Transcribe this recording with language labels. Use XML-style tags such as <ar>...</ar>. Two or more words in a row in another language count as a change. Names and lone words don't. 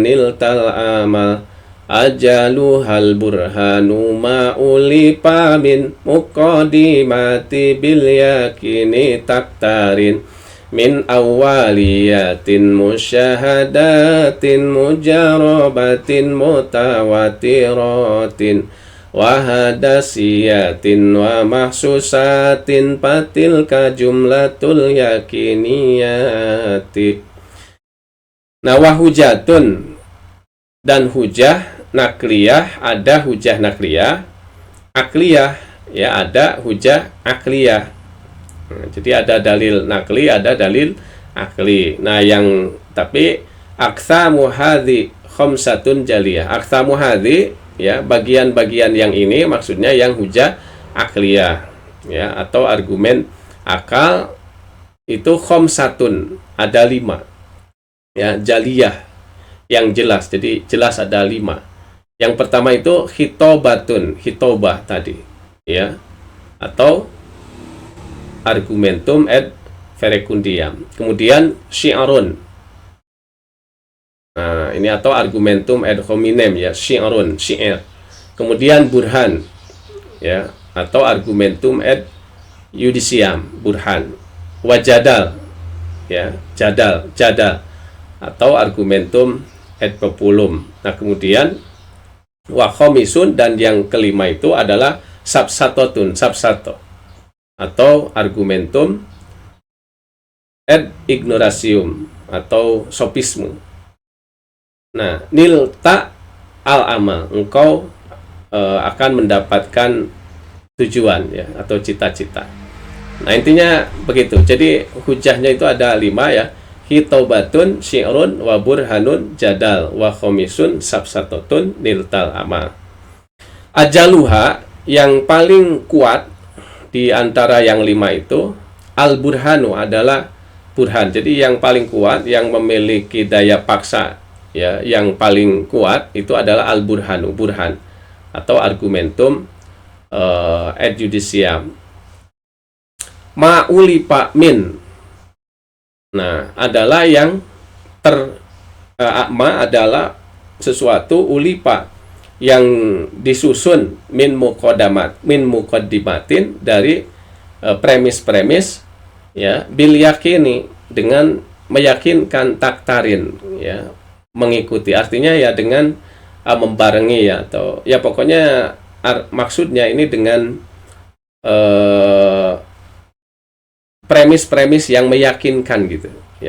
<ar>نلت الأمل أجلها البرهان ما ألف من مقدمات باليقين تقترن من أوليات مشاهدات مجربات متواترات وحدسيات ومحسوسات فتلك جملة اليقينيات.</ar> <id>Nah, wahujatun, dan hujah nakliyah, ada hujah nakliyah, akliyah ya, ada hujah akliyah. Nah, jadi ada dalil nakli, ada dalil akli.</id> <ar>Nah,</ar> <id>yang tapi</id> <ar>أقسام هذي خمسة جلية. أقسام هذي</ar> <id>ya, bagian-bagian yang ini maksudnya yang hujah akliyah ya, atau argumen akal itu khamsatun, ada 5 ya, jaliyah yang jelas. Jadi jelas ada 5. Yang pertama itu hitobatun, hitobah tadi ya, atau</id> <la>argumentum ad verecundiam.</la> <id>Kemudian syi'arun. Nah, ini atau</id> <la>argumentum ad hominem</la> <id>ya, syi'arun, syi'ir. Kemudian burhan ya, atau</id> <la>argumentum ad judiciam,</la> <id>burhan. Wajadal ya, jadal, atau</id> <la>argumentum ad populum.</la> <id>Nah, kemudian</id> <ar>وخامس,</ar> <id>dan yang kelima itu adalah sabsatotun, sabsato, atau</id> <la>argumentum ad ignoratium,</la> <id>atau sopisme. Nah,</id> <ar>نلت الأمل,</ar> <id>engkau akan mendapatkan tujuan ya, atau cita-cita. Nah, intinya begitu. Jadi hujahnya itu ada 5 ya,</id> <ar>خطابة شعر وبرهان جدل وخامس سفسطة نلت الأمل. أجلها,</ar> <id>yang paling kuat di antara yang 5 itu, al-burhanu, adalah burhan. Jadi yang paling kuat, yang memiliki daya paksa ya, yang paling kuat itu adalah al-burhanu, burhan, atau</id> <la>argumentum ad judiciam.</la> <ar>ما ألف من.</ar> <id>Nah, adalah yang ma adalah sesuatu, ulipa yang disusun,</id> <ar>من مقدمات,</ar> <id>dari premis-premis ya,</id> <ar>باليقين,</ar> <id>dengan meyakinkan, taktarin ya, mengikuti, artinya ya dengan membarengi ya, atau ya pokoknya maksudnya ini dengan premis-premis yang meyakinkan gitu ya.</id>